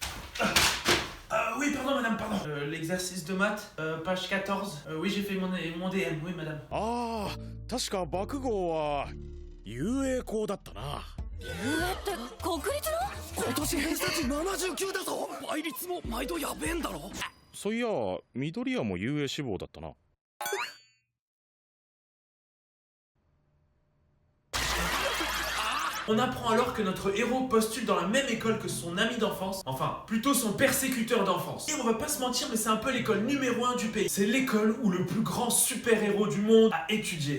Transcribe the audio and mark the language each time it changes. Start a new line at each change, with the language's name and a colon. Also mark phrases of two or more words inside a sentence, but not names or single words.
French: Oui, pardon madame, pardon. L'exercice de maths, page 14. Oui, j'ai fait mon DM, oui madame.
Japanese: Ah, 確か爆豪は遊泳校だったな。遊泳って国立の？今年偏差値79だぞ。倍率も毎度やべえんだろ。そういや、緑谷も遊泳志望だったな。
French: On apprend alors que notre héros postule dans la même école que son ami d'enfance, enfin, plutôt son persécuteur d'enfance. Et on va pas se mentir, mais c'est un peu l'école numéro 1 du pays. C'est l'école où le plus grand super-héros du monde a étudié.